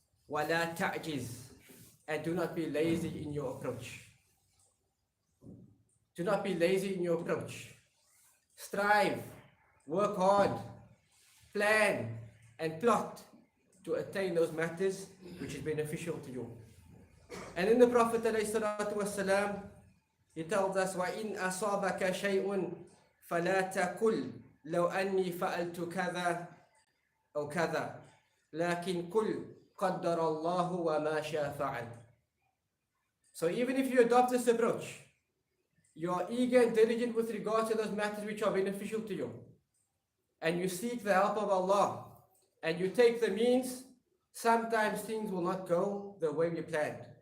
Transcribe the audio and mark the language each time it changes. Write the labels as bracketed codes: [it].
[ar] وَلَا تَعْجِزْ, [en] and do not be lazy in your approach. Do not be lazy in your approach. Strive, work hard, plan and plot to attain those matters which is beneficial to you. And then the Prophet ﷺ, he tells us, [ar] وَإِنْ أَصَابَكَ شَيْءٌ فَلَا تَقُلْ لَوْ أَنِّي فَعَلْتُ كَذَا أو كذا لكن قل قدر الله وما شاء فعل. [en] So even if you adopt this approach, you are eager and diligent with regards to those matters which are beneficial to you, and you seek the help of Allah, and you take the means, sometimes things will not go the way we planned.